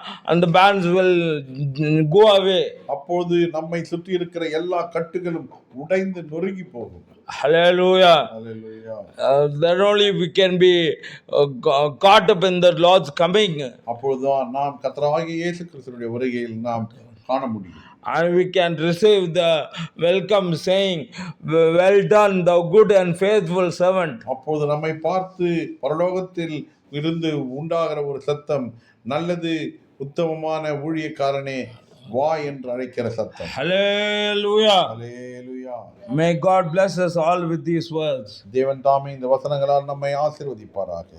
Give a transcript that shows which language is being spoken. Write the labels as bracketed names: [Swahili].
[English] And the bands will go away. [Tamil] அப்பொழுது நம்மை சுற்றி இருக்கிற எல்லா கட்டுகளும் உடைந்து நொறுங்கி போகும். [English] Hallelujah. Hallelujah. That only we can be caught up in the Lord's coming. [Tamil] அப்பொழுதுதான் நாம் கர்த்தராகிய இயேசு கிறிஸ்துவினுடைய வருகையில் நாம் காண முடியும். [English] And we can receive the welcome saying, well done thou good and faithful servant. [Tamil] அப்போது நம்மை பார்த்து பரலோகத்தில் இருந்து உண்டாகிற ஒரு சத்தம், நல்லது உத்தமமான ஊழியக்காரனே வா என்று அழைக்கிற சத்தம். [English] Hallelujah. Hallelujah. May God bless us all with these words. [Tamil] தேவன் தாமே இந்த வசனங்களால் நம்மை ஆசீர்வதிப்பாராக.